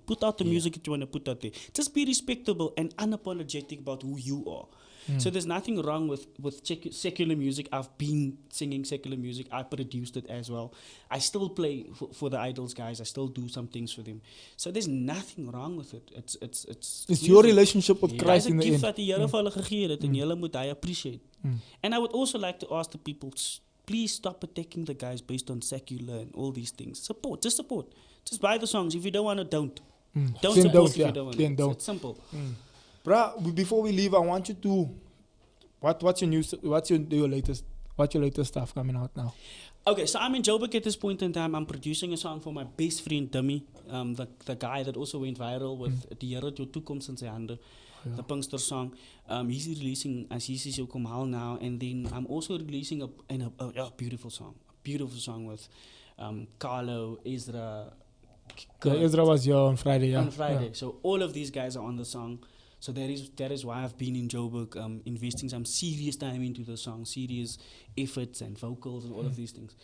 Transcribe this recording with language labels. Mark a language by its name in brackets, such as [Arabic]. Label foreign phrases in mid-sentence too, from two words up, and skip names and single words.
[English] Put out the music that you want to put out there. Just be respectable and unapologetic about who you are. So there's nothing wrong with secular music. I've been singing secular music. I produced it as well. I still play for the Idols guys. I still do some things for them. So there's nothing wrong with it. It's your relationship with Christ Guys, in a the gift end. [Afrikaans] wat die Here vir hulle gegee het, en julle moet hy appreciate. [English] And I would also like to ask the people, please stop attacking the guys based on secular and all these things. Support. Just buy the songs. If you don't want to, don't. Don't Then support don't, if yeah. you don't want Then it. don't. It's simple. Bruh, before we leave, I want you to what's your latest stuff coming out now? Okay, so I'm in Joburg at this point in time. I'm producing a song for my best friend Dummy, the guy that also went viral with Die Here het jou toekoms in sy hande, the Pinkster song. He's releasing as he sees you come hal now, and then I'm also releasing a beautiful song with Carlo, Ezra. Ezra was here on Friday. Yeah. On Friday. So all of these guys are on the song. So that is why I've been in Joburg, investing some serious time into the song, serious efforts and vocals and all of these things.